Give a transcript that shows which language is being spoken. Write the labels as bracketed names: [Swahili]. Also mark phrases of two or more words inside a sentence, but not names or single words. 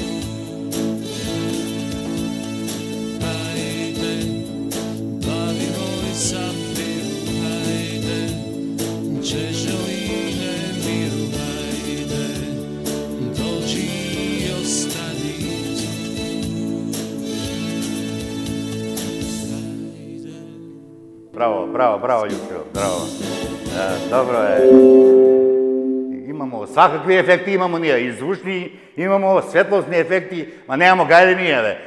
[Serbian] Hajde, plavi moj safiru, hajde, čežo i nemiru, hajde, dođi i ostani tu. [Macedonian] Браво, Јучо, браво. Добро е. Имамо всакакви ефекти, имамо ние и звучни, имамо светлосни ефекти, ма немамо гајлење, бе.